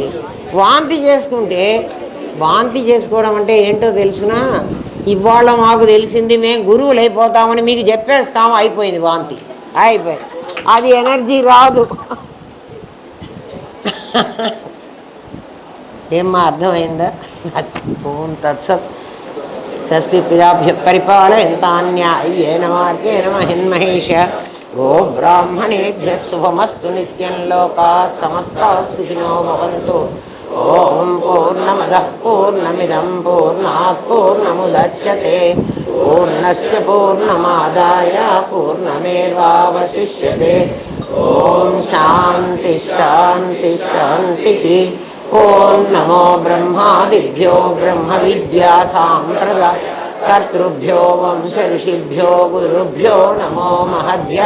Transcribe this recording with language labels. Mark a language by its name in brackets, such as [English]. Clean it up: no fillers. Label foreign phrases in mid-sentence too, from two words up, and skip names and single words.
[Telugu] వాంతి చేసుకుంటే, వాంతి చేసుకోవడం అంటే ఏంటో తెలుసునా, ఇవాళ మాకు తెలిసింది, మేము గురువులు అయిపోతామని మీకు చెప్పేస్తాము, అయిపోయింది వాంతి, అయిపోయింది. అది ఎనర్జీ రాదు. ఏమ్మా అర్థమైందా? [Sanskrit] ఓం తత్సత్. స్వస్తి ప్రజాభ్య పరిపాలయంతాన్యాయేన మార్గేణ మహిన్మహేష. గో బ్రాహ్మణేభ్య శుభమస్తు నిత్యం. లోకా సమస్తా సుఖినో భవంతు. ఓం పూర్ణమదః పూర్ణమిదం పూర్ణాత్ పూర్ణముదచ్యతే పూర్ణస్య పూర్ణమాదాయ పూర్ణమేవావశిష్యతే. ఓం శాంతి శాంతి శాంతి. ఓం నమో బ్రహ్మాదిభ్యో బ్రహ్మ విద్యా సాంప్రదాయ కర్తృభ్యో వంశ ఋషిభ్యో గురుభ్యో నమో మహద్భ్యః.